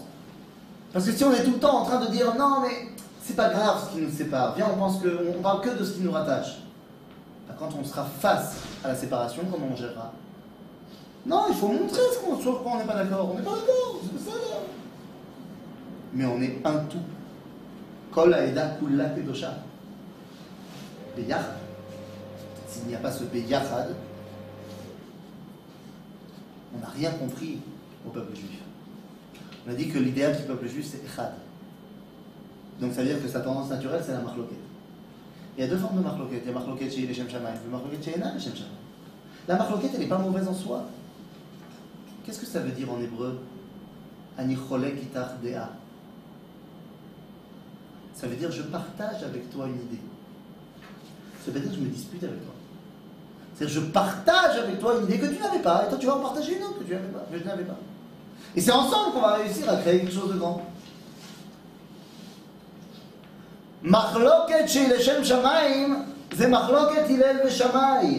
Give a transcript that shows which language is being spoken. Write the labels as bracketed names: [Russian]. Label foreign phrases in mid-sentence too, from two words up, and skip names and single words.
[French] Parce que si on est tout le temps en train de dire, non mais c'est pas grave ce qui nous sépare, viens on parle que de ce qui nous rattache. Quand on sera face à la séparation, comment on gérera? Non, il faut montrer sur quoi on n'est pas d'accord. On n'est pas d'accord, c'est ça là. Mais on est un tout. [Hebrew] כל העדה כולה קדושה. [French] Beyachad. S'il n'y a pas ce beyachad, on n'a rien compris au peuple juif. On a dit que l'idéal du peuple juif c'est echad. Donc ça veut dire que sa tendance naturelle c'est la machloket. Il y a 2 formes de machloket. Il y a machloket chez [Hebrew] לשם שמים [French] et machloket chez [Hebrew] אינה לשם שמים. [French] La machloket, elle n'est pas mauvaise en soi. Qu'est-ce que ça veut dire en hébreu? [Hebrew] אני חולק איתך דעה. [French] Ça veut dire je partage avec toi une idée. Ça veut dire je me dispute avec toi. C'est-à-dire je partage avec toi une idée que tu n'avais pas, et toi tu vas en partager une autre que tu n'avais pas, que je n'avais pas. Et c'est ensemble qu'on va réussir à créer quelque chose de grand. Machloket chez [Hebrew] לשם שמים, [French] c'est machloket Hillel et Shammai.